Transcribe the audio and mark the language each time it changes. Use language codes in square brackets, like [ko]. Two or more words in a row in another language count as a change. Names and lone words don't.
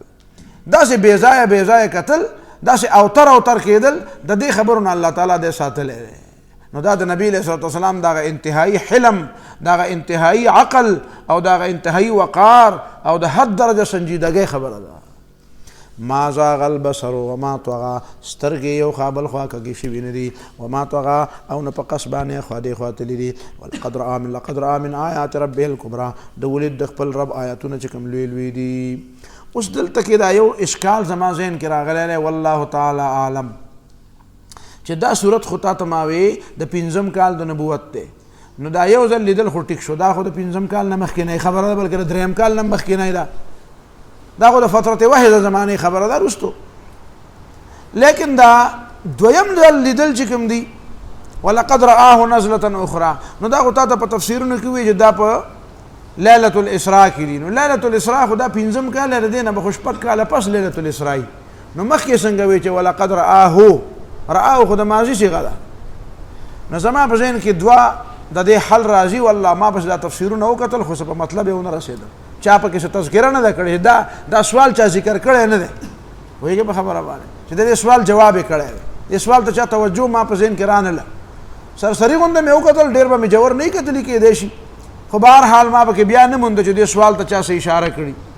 [ps] داسې بې ځایه بې ځایه کتل، داسې اوتر کېدل، د دې خبرو نه الله تعالی دی ساتلی دی. نو دا د نبی علیه صلات وسلام دغه انتهایی حلم، دغه انتهایی عقل او دغه انتهایی وقار او د حد درجه سنجیدګۍ خبره ده. [ar] ما زاغ البصر وما طغى، [ps] سترګې یو خوا بل خوا کږې شوي نه دي، [ar] وما طغى [ps] او نه په قص باندې خوا دې خوا تللي دي. [ar] لقد رأى من آیات ربه الکبرى، [ps] د ولید د خپل رب آیاتونه چې کوم لوی لوی دي. اوس دلته کې دا یو اشکال زما ذهن کې راغلی دی، [ar] والله تعالی عالم، [ps] چې دا صورت خو تا ته ما وی د 5م کال د نبوت دی، نو دا یو ځل لیدل خو ټیک شو، دا خو د 5م کال نه مخکینی خبره ده، بلکې د 3م کال نه مخکینی ده، دا خو د فترت واحده زمانې خبره ده رستو. لیکن دا 2م ځل لیدل چې کوم دي [ar] ولقد رآه نزلة اخرى، [ps] نو دا خو تا ته په تفسیرونو کې وایي چې دا په لیلة الاسراء کې دي. نو لیلة الاسراء خو دا 5م کال دی، د دې نه به خو 6 کاله پس لیلة الاسراء، نو مخکې څنګه وایي چې [ar] ولقد رآه [ps] خو د ماضي صیغه ده. نو زما په ذهن کې دوه د دې حل راځي، والله ما بس دا تفسیرونه وکتل خو څه په مطلب یې ونه رسېدم، چا پکې څه تذکره نه ده کړې، دا سوال چا ذکر کړی نه دی، پوهېږې په خبره باندې چې د دې سوال جواب یې کړی دی، دې سوال ته چا توجه ما په ذهن کې رانله، سرسري غونده مې وکتل، ډېر به مې جوور نه کتلي کېدی شي، خو بهرحال ما پکې بیا نه مونده چې دې سوال ته چا څه اشاره کړي.